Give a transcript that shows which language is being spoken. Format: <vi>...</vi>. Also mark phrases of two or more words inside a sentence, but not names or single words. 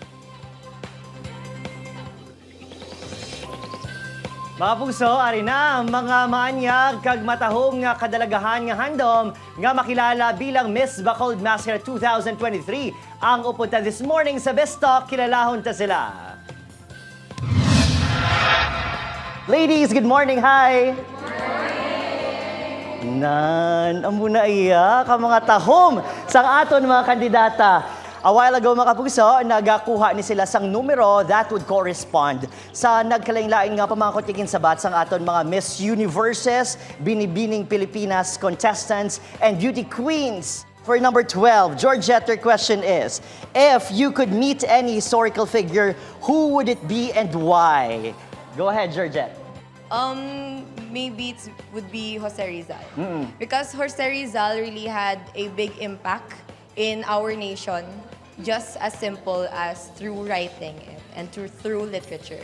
<hil>Mga puso, ari na ang mga maanyag kag matahom nga kadalagahan nga handom nga makilala bilang Miss Bacolod Masskara 2023. Ang upunta</hil> <en>this morning</en> <hil>sa Best Talk, kilalahon ta sila.</hil> <en>Ladies, good morning. Hi!</en> <hil>Amo na iya ka mga tahom sang aton mga kandidata.</hil> <en>A while ago</en> <hil>mga kapuso, nagakuha ni sila sang numero</hil> <en>that would correspond</en> <hil>sa nagkalain-lain nga pamangkotikin sabat sang aton mga Miss Universes, Binibining Pilipinas</hil> <en>contestants, and beauty queens. For number 12, Georgette, your question is, if you could meet any historical figure, who would it be and why? Go ahead, Georgette. Maybe it would be Jose Rizal. Because Jose Rizal really had a big impact in our nation, just as simple as through writing it and through literature.</en>